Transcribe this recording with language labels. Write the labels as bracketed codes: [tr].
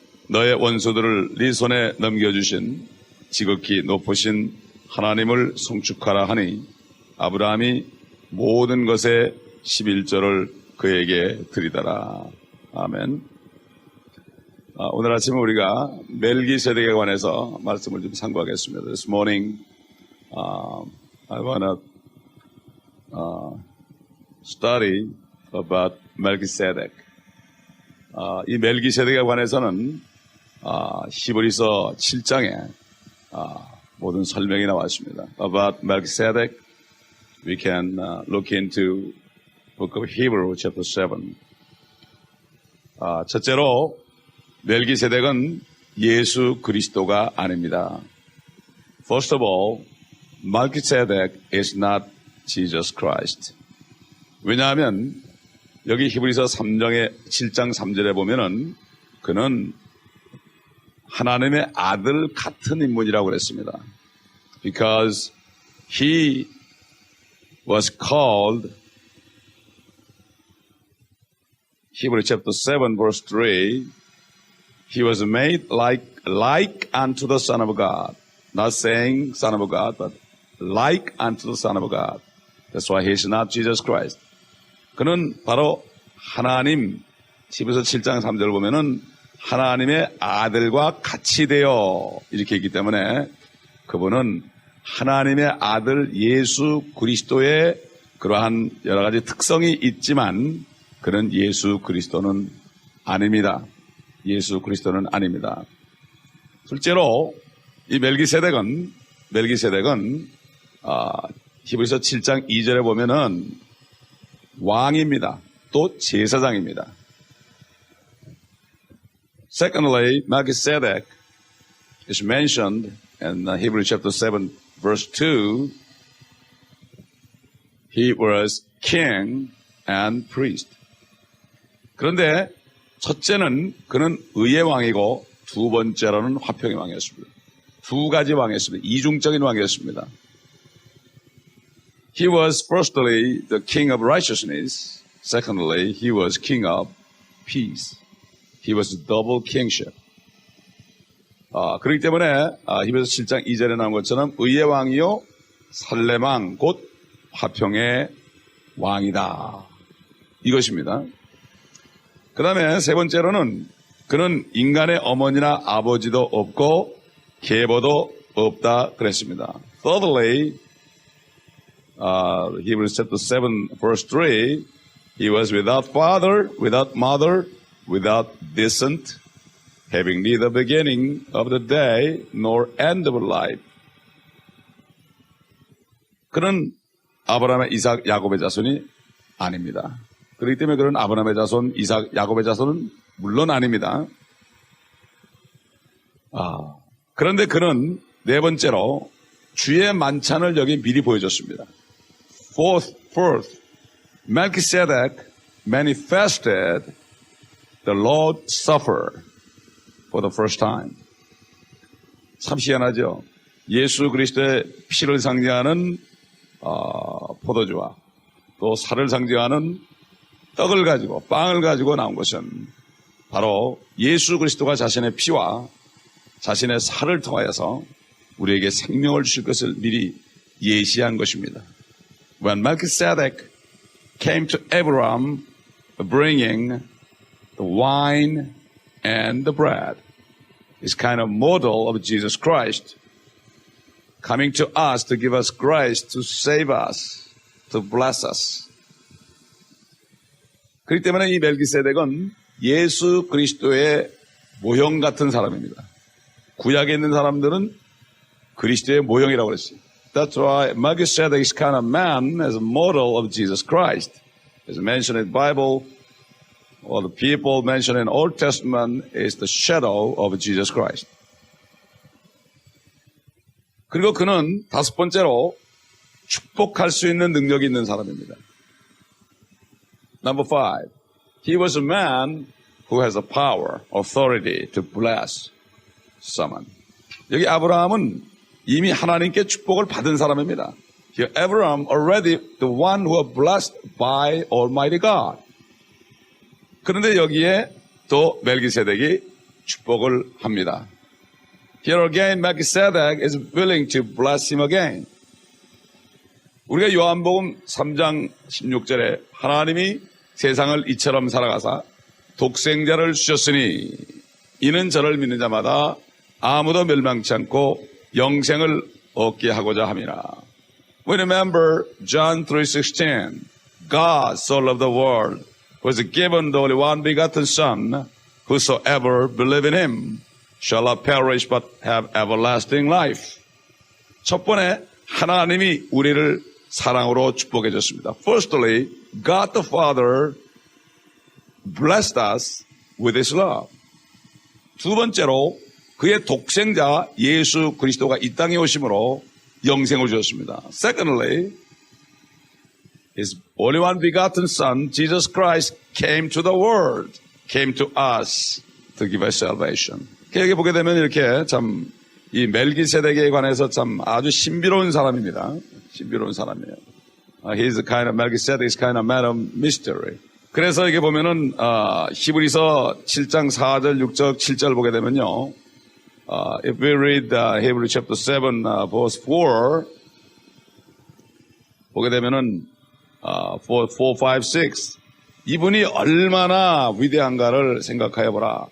[ko] 너의 원수들을 네 손에 넘겨주신 지극히 높으신 하나님을 송축하라 하니 아브라함이 모든 것의 11절을 그에게 드리더라. 아멘. 오늘 아침에 우리가 멜기세덱에 관해서 말씀을 좀 상고하겠습니다. [en] This morning, I want to study about Melchizedek. [ko] 이 멜기세덱에 관해서는 히브리서 7장에 모든 설명이 나와 있습니다. [en] About Melchizedek, we can look into Book of Hebrew, chapter 7. [ko] 첫째로 멜기세덱은 예수 그리스도가 아닙니다. [en] First of all, Melchizedek is not Jesus Christ. [ko] 왜냐하면 여기 히브리서 7장 3절에 보면은 그는 하나님의 아들 같은 인물이라고 그랬습니다. [en] Because he was called, Hebrew chapter 7 verse 3, he was made like unto the Son of God. Not saying Son of God, but like unto the Son of God. That's why he is not Jesus Christ. [ko] 그는 바로 하나님, 히브리서 7장 3절을 보면은 하나님의 아들과 같이 되어 이렇게 있기 때문에 그분은 하나님의 아들 예수 그리스도의 그러한 여러 가지 특성이 있지만 그는 예수 그리스도는 아닙니다. 예수 그리스도는 아닙니다. 둘째로 이 멜기세덱은 히브리서 7장 2절에 보면은 왕입니다. 또 제사장입니다. [en] Secondly, Melchizedek is mentioned in Hebrews chapter 7 verse 2. He was king and priest. [ko] 그런데 첫째는 그는 의의 왕이고 두 번째로는 화평의 왕이었습니다. 두 가지 왕이었습니다. 이중적인 왕이었습니다. [en] He was firstly the king of righteousness. Secondly, he was king of peace. He was double kingship. [ko] 그렇기 때문에 히브리서 7장 2절에 나온 것처럼 의의 왕이요 살레망 곧 화평의 왕이다. 이것입니다. 그 다음에 세 번째로는 그는 인간의 어머니나 아버지도 없고 계보도 없다 그랬습니다. [en] Thirdly, Hebrews chapter 7 verse 3, he was without father, without mother, without descent, having neither beginning of the day nor end of life. [ko] 그는 아브라함의 이삭 야곱의 자손이 아닙니다. 그렇기 때문에 그는 아브라함의 자손 이삭 야곱의 자손은 물론 아닙니다. 그런데 그는 네 번째로 주의 만찬을 여기 미리 보여줬습니다. [en] Fourth, Melchizedek manifested the Lord Supper for the first time. [ko] 참 희한하죠. 예수 그리스도의 피를 상징하는 포도주와 또 살을 상징하는 떡을 가지고 빵을 가지고 나온 것은 바로 예수 그리스도가 자신의 피와 자신의 살을 통하여서 우리에게 생명을 주실 것을 미리 예시한 것입니다. [en] When Melchizedek came to Abraham bringing the wine and the bread, is kind of model of Jesus Christ coming to us to give us grace, to save us, to bless us. [ko] 그렇기 때문에 이 멜기세덱은 예수 그리스도의 모형 같은 사람입니다. 구약에 있는 사람들은 그리스도의 모형이라고 그랬어요. [en] That's why Melchizedek is kind of man as a model of Jesus Christ. As mentioned in the Bible, or the people mentioned in the Old Testament is the shadow of Jesus Christ. [ko] 그리고 그는 다섯 번째로 축복할 수 있는 능력이 있는 사람입니다. [en] Number 5. He was a man who has the power, authority to bless someone. [ko] 여기 아브라함은 이미 하나님께 축복을 받은 사람입니다. [en] Here, Abraham already the one who was blessed by Almighty God. [ko] 그런데 여기에 또 멜기세덱이 축복을 합니다. [en] Here again, Melchizedek is willing to bless him again. [ko] 우리가 요한복음 3장 16절에 하나님이 세상을 이처럼 살아가사 독생자를 주셨으니 이는 저를 믿는 자마다 아무도 멸망치 않고 영생을 얻게 하고자 함이라. [en] We remember John 3:16. God so loved the world was given the only one begotten Son, whosoever believe in him shall not perish but have everlasting life. [ko] 첫 번에 하나님이 우리를 사랑으로 축복해 줬습니다. [en] Firstly, God the Father blessed us with his love. [ko] 두 번째로 그의 독생자 예수 그리스도가 이 땅에 오심으로 영생을 주었습니다. [en] Secondly, his only one begotten Son, Jesus Christ, came to the world, came to us to give us salvation. [ko] 여기 보게 되면 이렇게 참 이 멜기세덱에 관해서 참 아주 신비로운 사람입니다. 신비로운 사람이에요. [en] He's a kind of Melchizedek is kind of man of mystery. [ko] 그래서 이게 보면은 히브리서 7장 4절, 6절, 7절 보게 되면요. [en] If we read Hebrew chapter 7 verse 4 [ko] 보게 되면은 4, 5, 6 이분이 얼마나 위대한가를 생각하여 보라.